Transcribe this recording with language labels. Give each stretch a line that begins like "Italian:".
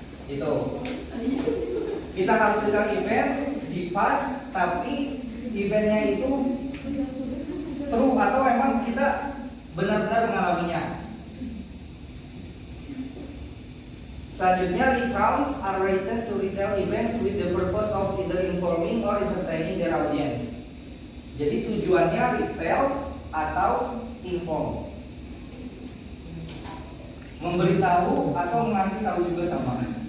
Indonesian: Itu kita harus cerita event di pas, tapi eventnya itu true atau emang kita benar-benar mengalaminya.
English: Selanjutnya, recounts are written to retell events with the purpose of either informing or entertaining their audience.
Indonesian: Jadi tujuannya retell atau inform, memberitahu atau mengasih tahu juga sama.